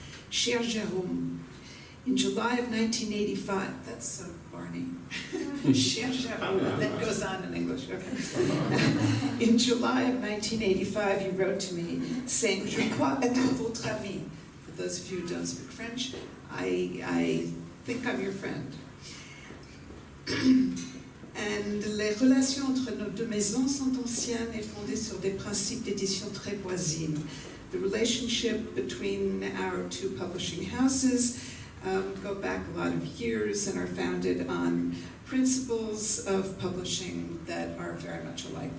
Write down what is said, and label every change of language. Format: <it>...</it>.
<fr>Cher Jérôme,</fr> <en>in July of 1985, that's so Barney.</en> <fr>Cher Jérôme,</fr> <en>that goes on in English, okay. In July of 1985, you wrote to me saying,</en> <fr>Je crois être votre ami.</fr> <en>For those of you who don't speak French, I think I'm your friend.</en> <fr>And les relations entre nos deux maisons sont anciennes et fondées sur des principes d'édition très voisines.</fr> <en>The relationship between our two publishing houses go back a lot of years and are founded on principles of publishing that are very much alike.</en>